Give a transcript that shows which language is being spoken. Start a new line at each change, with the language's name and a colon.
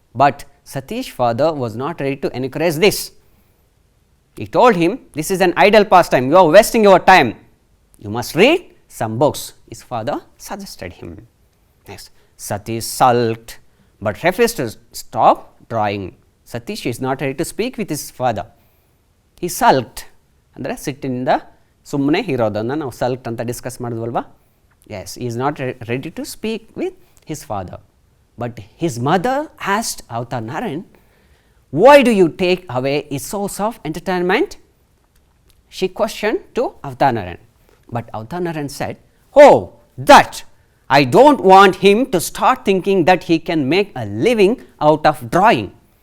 English: But Satish's father was not ready to encourage this. He told him, this is an idle pastime. You are wasting your time. You must read some books, his father suggested him. Next, Satish sulked but refused to stop drawing. Satish is not ready to speak with his father. He sulked.
Kannada: ಅಂದರೆ ಸಿಟ್ಟಿನಿಂದ ಸುಮ್ಮನೆ ಇರೋದನ್ನು ನಾವು ಸಲ್ಕ್ಟ್ ಅಂತ discuss ಮಾಡಿದ್ವಲ್ವಾ.
English: Yes, he is not ready to speak with his father. But his mother asked Avatar Narayan, why do you take away his source of entertainment? She questioned to Avatar Narayan. But Avatar Narayan said, oh, that I don't want him to start thinking that he can make a living out of drawing.